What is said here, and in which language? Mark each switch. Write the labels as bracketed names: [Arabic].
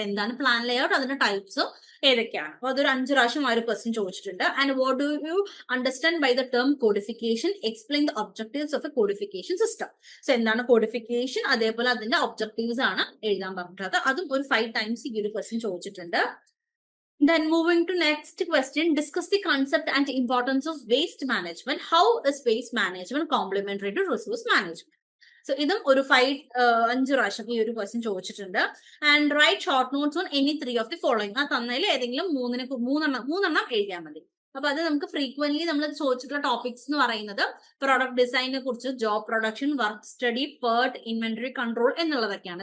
[Malayalam] എന്താണ് plan layout, അതിന്റെ ടൈപ്സും ഏതൊക്കെയാണ്. അപ്പൊ അതൊരു 5 പ്രാവശ്യം ആ ഒരു ക്വസ്റ്റ്യൻ ചോദിച്ചിട്ടുണ്ട്. [English] And what do you understand by the term codification, explain the objectives of a codification system. [Malayalam] So എന്താണ് കോഡിഫിക്കേഷൻ, അതേപോലെ അതിന്റെ ഒബ്ജക്റ്റീവ്സ് ആണ് എഴുതാൻ പറഞ്ഞിട്ടുള്ളത്. അതും ഒരു 5 ടൈംസ് ഈ ഒരു ക്വസ്റ്റ്യൻ ചോദിച്ചിട്ടുണ്ട്. [English] Then moving to next question, discuss the concept and importance of waste management. How is waste management complementary to resource management? [Malayalam] So ഇതും ഒരു 5 പ്രാവശ്യം ഈ ഒരു ക്വസ്റ്റ്യൻ ചോദിച്ചിട്ടുണ്ട്. [English] And write short notes on any 3 of the following. [Malayalam] ആ തന്നതിൽ ഏതെങ്കിലും മൂന്നെണ്ണം എഴുതിയാൽ മതി. അപ്പൊ അത് നമുക്ക് ഫ്രീക്വന്റ്ലി നമ്മൾ ചോദിച്ചിട്ടുള്ള ടോപ്പിക്സ് എന്ന് പറയുന്നത് പ്രൊഡക്റ്റ് ഡിസൈനെ കുറിച്ച്, job production, work study, PERT, inventory control എന്നുള്ളതൊക്കെയാണ്.